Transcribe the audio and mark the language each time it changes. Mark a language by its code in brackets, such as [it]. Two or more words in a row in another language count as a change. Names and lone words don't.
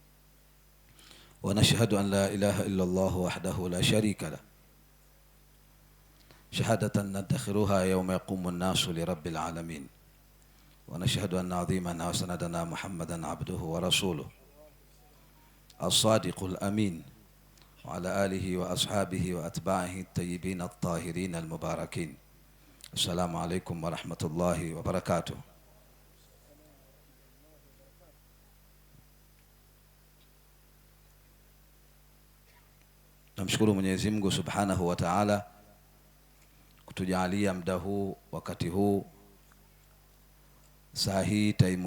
[ar] ونشهد أن لا إله إلا الله وحده لا شريك له شهادة ندخرها يوم يقوم الناس لرب العالمين ونشهد أن عظيمنا وسندنا محمدا عبده ورسوله الصادق الأمين وعلى آله وأصحابه وأتباعه الطيبين الطاهرين المباركين. السلام عليكم ورحمة الله وبركاته. [sw] Namshukuru Mwenyezi Mungu [ar] سبحانه وتعالى [sw] kutujalia muda huu, wakati huu, saa hii, taimu